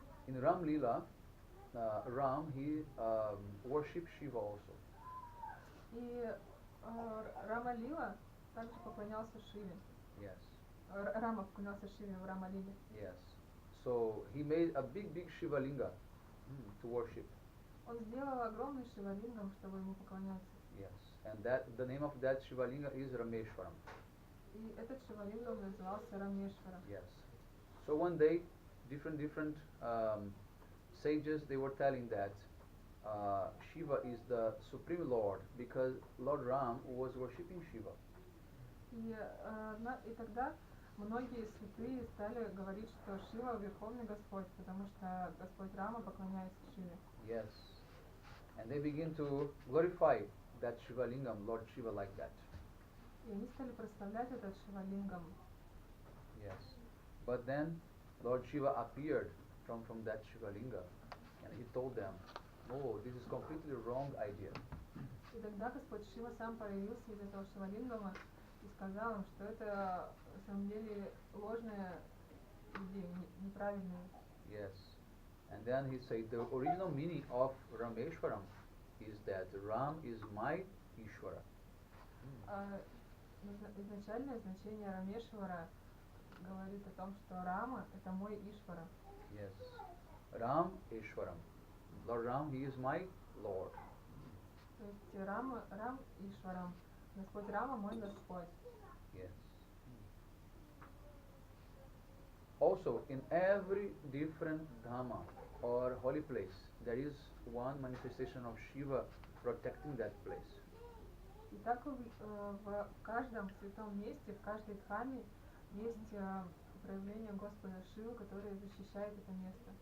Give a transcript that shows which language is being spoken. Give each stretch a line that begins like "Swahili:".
English: in Ram Leela, Ram, he worshipped Shiva also.
Russian: И Рама Лила также поклонялся Шиве.
English: Yes.
Russian: Рама поклонялся Шиве в Рама Лиле.
English: Yes. So he made a big Shiva linga to worship.
Russian: Он сделал огромный Шивалингам, чтобы ему поклоняться.
English: Yes. And that the name of that Shiva linga is Rameshwaram.
Russian: И этот Шивалингам назывался Рамешваром.
English: Yes. So one day, different sages, they were telling that Shiva is the supreme Lord because Lord Ram was worshipping Shiva.
Russian: И тогда многие святые стали говорить, что Шива Верховный Господь, потому что Господь Рама поклоняется Шиве.
English: Yes. And they begin to glorify that Shiva lingam, Lord Shiva, like that.
Russian: И они стали прославлять этот Шивалингам.
English: Yes. But then Lord Shiva appeared from that Shiva linga and he told them, oh, this is completely wrong idea.
Russian: И тогда Господь Шива сам появился из этого Шивалингама и сказал им, что это на самом деле ложная идея, неправильная.
English: Yes. And then he said the original meaning of Rameshwaram is that Ram is my Ishvara.
Russian: Изначальное значение Рамешвара говорит о том, что Рама — это мой Ишвара.
English: Yes. Ram Ishwaram. Lord Ram, he is my Lord.
Russian: То есть Рам Ишварам. Господь Рама мой Господь.
English: Yes. Also, in every different dhamma or holy place, there is one manifestation of Shiva protecting that place.
Russian: И так в каждом святом месте, в каждой дхаме есть проявление Господа Шивы, которое защищает это место.